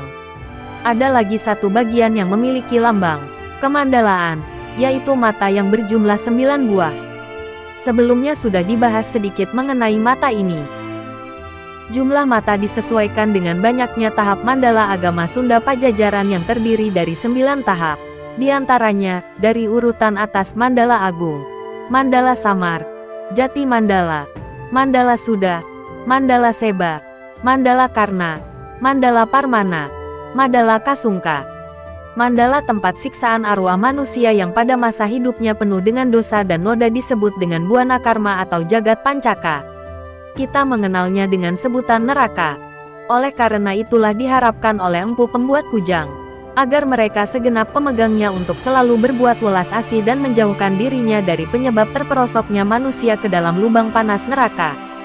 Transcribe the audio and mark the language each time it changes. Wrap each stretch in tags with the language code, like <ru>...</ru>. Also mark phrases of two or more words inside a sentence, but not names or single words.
<id>Ada lagi satu bagian yang memiliki lambang kemandalaan, yaitu mata yang berjumlah 9 buah. Sebelumnya sudah dibahas sedikit mengenai mata ini. Jumlah mata disesuaikan dengan banyaknya tahap mandala agama Sunda Pajajaran yang terdiri dari 9 tahap. Di antaranya, dari urutan atas Mandala Agung, Mandala Samar, Jati Mandala, Mandala Suda, Mandala Seba, Mandala Karna, Mandala Parmana, Mandala Kasungka. Mandala tempat siksaan arwah manusia yang pada masa hidupnya penuh dengan dosa dan noda disebut dengan Buana Karma atau Jagat Pancaka. Kita mengenalnya dengan sebutan neraka. Oleh karena itulah diharapkan oleh empu pembuat kujang agar mereka segenap pemegangnya untuk selalu berbuat welas asih dan menjauhkan dirinya dari penyebab terperosoknya manusia ke dalam lubang panas neraka.</id>